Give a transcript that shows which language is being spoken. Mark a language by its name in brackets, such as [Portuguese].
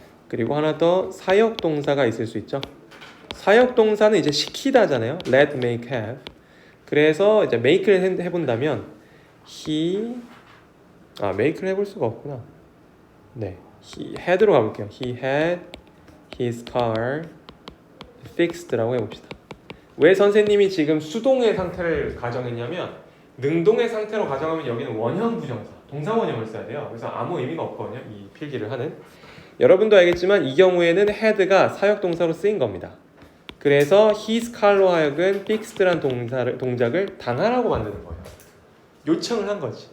[Korean] 그리고 하나 더 사역 동사가 있을 수 있죠. 사역 동사는 이제 시키다잖아요. let, make, have. 그래서 이제 make를 해본다면 make를 해볼 수가 없구나. 네, he had로 가볼게요. [English] He had his car fixed라고 해봅시다. [Korean] 왜 선생님이 지금 수동의 상태를 가정했냐면 능동의 상태로 가정하면 여기는 원형 부정사, 동사 원형을 써야 돼요. 그래서 아무 의미가 없거든요. 이 필기를 하는. 여러분도 알겠지만 이 경우에는 had가 사역 동사로 쓰인 겁니다. 그래서 his car로 하여금 fixed란 동작을 당하라고 만드는 거예요. 요청을 한 거지.